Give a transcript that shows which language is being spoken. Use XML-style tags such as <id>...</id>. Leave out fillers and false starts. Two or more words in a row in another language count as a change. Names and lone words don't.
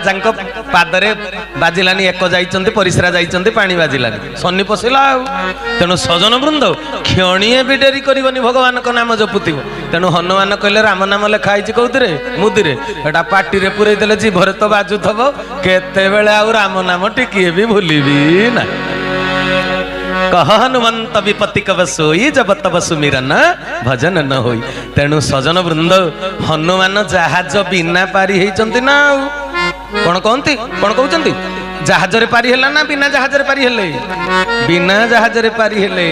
<or>ନଳରାଜାଙ୍କ ପାଦରେ ବାଜିଲାନି ଏକ ଯାଇଛନ୍ତି ପରିସ୍ରା ଯାଇଛନ୍ତି ପାଣି ବାଜିଲାନି ଶନି ପଶିଲା ଆଉ ତେଣୁ ସଜନ ବୃନ୍ଦ କ୍ଷଣିଏ ବି ଡେରି କରିବନି ଭଗବାନଙ୍କ ନାମ ଜପୁଥିବ ତେଣୁ ହନୁମାନ କହିଲେ ରାମ ନାମ ଲେଖା ହେଇଛି କୋଉଥିରେ ମୁଦିରେ ଏଟା ପାଟିରେ ପୁରେଇ ଦେଲେ ଜିଭରେ ତ ବାଜୁଥବ କେତେବେଳେ ଆଉ ରାମ ନାମ ଟିକିଏ ବି ଭୁଲିବି ନା</or> <awa>कह हनुमंत विपत्ति कव सोई जब तब सुमिरन भजन न होई</awa> <or>ତେଣୁ ସଜନ ବୃନ୍ଦ ହନୁମାନ ଜାହାଜ ବିନା ପାରି ହେଚନ୍ତି ନା କୌନ କହତୀ କୌନ କହତେ ଜାହାଜ ରେ ପାରି ହେଲା ନା ବିନା ଜାହାଜ ରେ ପାରି ହେଲେ ବିନା ଜାହାଜ ରେ ପାରି ହେଲେ</or>